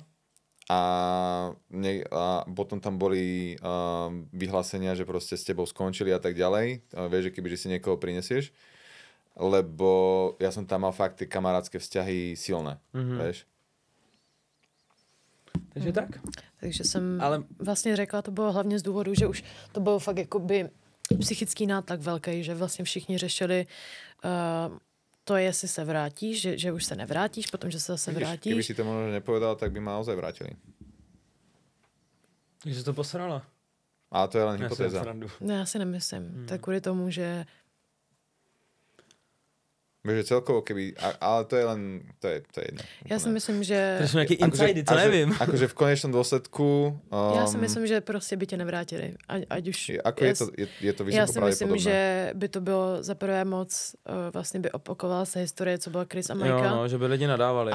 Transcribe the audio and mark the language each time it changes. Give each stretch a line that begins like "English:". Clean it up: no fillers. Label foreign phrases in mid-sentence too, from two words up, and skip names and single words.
Slovak: A potom tam boli vyhlásenia, že proste s tebou skončili a tak ďalej. Vieš, že kebyže si niekoho prinesieš. Lebo ja som tam mal fakt tie kamarátske vzťahy silné. Vieš. Takže tak.
Czech: Takže jsem vlastně řekla, to bylo hlavně z důvodu, že už to byl fakt jakoby psychický nátlak velký, že vlastně všichni řešili to, jestli se vrátíš, že už se nevrátíš, potom, že se zase vrátíš.
Slovak: Keby si to možno nepovedal, tak by ma naozaj vrátili. Takže to posrala. Ale to je len hypotéza.
Czech: Ne, já si nemyslím. Tak kvůli tomu, že
Slovak: Že celkovo keby, ale to je len, to je jedno.
Czech: Já si myslím, že... To jsou nějaký insidy, co nevím.
Slovak: Akože v konečnom dôsledku...
Czech: Já si myslím, že prostě by tě nevrátili. Ať už...
Slovak: Ako je to
Czech: já si myslím, že by to bylo za prvé moc, vlastně by opakovala se historie, co byla Chris a Majka. Jo, no, že by lidi nadávali.